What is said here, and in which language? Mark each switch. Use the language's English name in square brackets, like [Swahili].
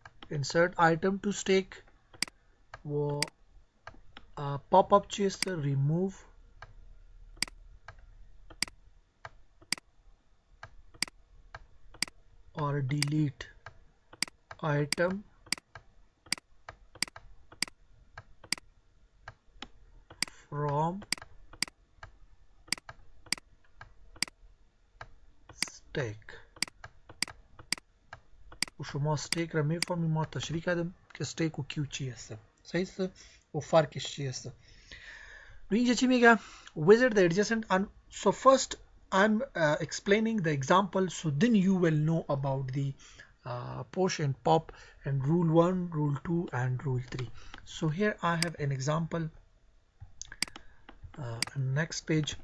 [English] Insert item to stake [Persian] و pop up چی است؟ [English] remove or delete item from stake. [Persian] و شما stake را میفهمی ما تشریح کردم که stake و Q چی است، صحیح است و فرقش چی است. اینجا چی میگه؟ [English] visit the adjacent and so first I'm explaining the example, so then you will know about the push and pop and rule 1, rule 2 and rule 3. So here I have an example, next page.